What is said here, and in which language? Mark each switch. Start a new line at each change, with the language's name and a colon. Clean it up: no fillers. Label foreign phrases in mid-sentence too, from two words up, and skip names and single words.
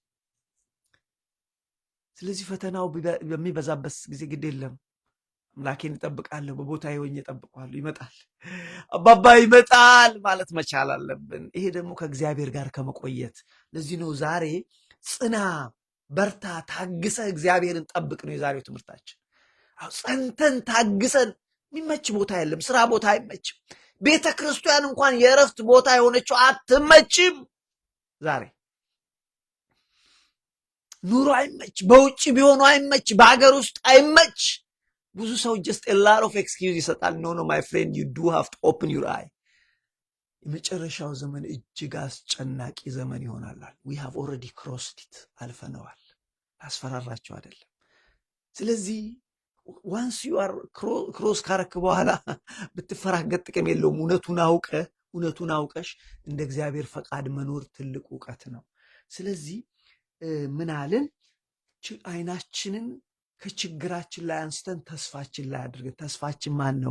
Amharic: ስለዚህ ፈተናው በሚበዛበት ጊዜ ግድ የለም፣ አምላኬን እጠብቃለሁ፣ በቦታዬ ሆኜ እጠብቀዋለሁ። ይመጣል፣ አባባ ይመጣል ማለት መቻል አለብን። ይሄ ደግሞ ከእግዚአብሔር ጋር ከመቆየት። ለዚህ ነው ዛሬ ጽና፣ በርታ፣ ታግሰ እግዚአብሔርን ጠብቅ ነው የዛሬው ትምህርታችን። ጸንተን ታግሰን የሚመች ቦታ የለም። ስራ ቦታ አይመችም። ቤተ ክርስቲያን እንኳን የእረፍት ቦታ የሆነችው አትመችም። ዛሬ ኑሮ አይመች፣ በውጭ ቢሆኑ አይመች፣ በሀገር ውስጥ አይመች። ብዙ ሰው ጀስት
English: a lot of excuse
Amharic: ይሰጣል።
English: no no my friend you do have to open your eye።
Amharic: የመጨረሻው ዘመን እጅግ አስጨናቂ ዘመን ይሆናል።
English: we have already crossed it፣
Amharic: አልፈነዋል። አስፈራራቸው አይደለም። ስለዚህ
English: once you are cross
Amharic: ካረክ በኋላ ብትፈራገጥ ጥቅም የለውም። እውነቱን አውቀሽ እንደ እግዚአብሔር ፈቃድ መኖር ትልቅ እውቀት ነው። ስለዚህ ምን አልን? አይናችንን ከችግራችን ላይ አንስተን ተስፋችን ላይ አድርገን፣ ተስፋችን ማን ነው?